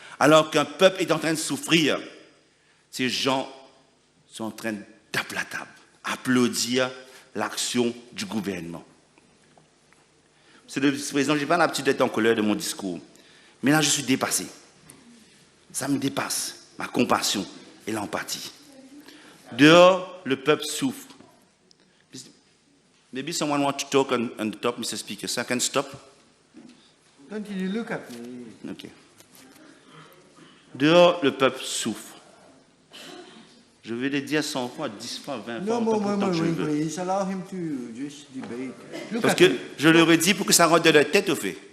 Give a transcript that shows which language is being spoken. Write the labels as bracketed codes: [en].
[fr] Alors qu'un peuple est en train de souffrir, ces gens sont en train de taper la table, applaudir l'action du gouvernement. Monsieur le vice-président, je n'ai pas l'habitude d'être en colère de mon discours, mais là je suis dépassé. Ça me dépasse. ma compassion et l'empathie. Dehors, le peuple souffre. [en] Maybe someone wants to talk on the top, Mr. Speaker. So I can stop? Continue, look at me. OK. [fr] Dehors, le peuple souffre. Je vais le dire 100 fois, 10 fois, 20 fois, autant que je veux. [en] Please allow him to just debate. [fr] Parce que je leur ai dit pour que ça rentre de la tête au fait.